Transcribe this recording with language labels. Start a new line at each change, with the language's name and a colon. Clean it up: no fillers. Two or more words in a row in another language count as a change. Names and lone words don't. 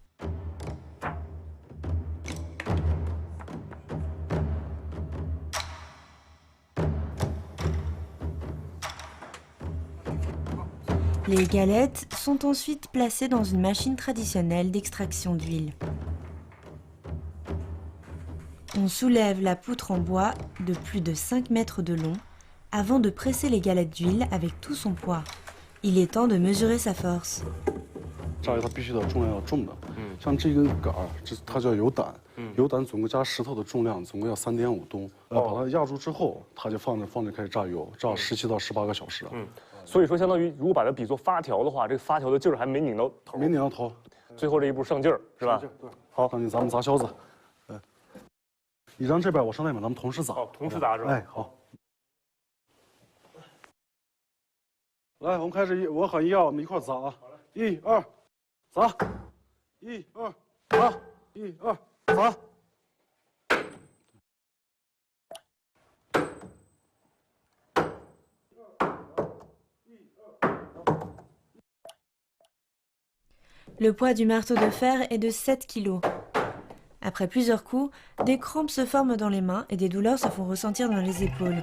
French: Les galettes sont ensuite placées dans une machine traditionnelle d'extraction d'huile. On soulève la poutre en bois de plus de 5 mètres de long avant de presser les galettes d'huile avec tout son poids. Il est temps de mesurer sa force.
Chinese: 榨油它必须得重量要重的，像这根杆儿，它叫油胆，油胆总共加石头的重量总共要3.5吨。把它压住之后，它就放着开始榨油，榨17到18个小时。所以说，相当于如果把它比作发条的话，这个发条的劲儿还没拧到头。没拧到头。最后这一步上劲儿，是吧？对。好，咱们砸销子。你让这边，我上那边，咱们同时砸。同时砸是吧？哎，好。来，我们开始，我喊1，我们一块砸啊！1、2，砸！1、2，砸！1、2，砸！
French: Le poids du marteau de fer est de 7 kg. Après plusieurs coups, des crampes se forment dans les mains et des douleurs se font ressentir dans les épaules.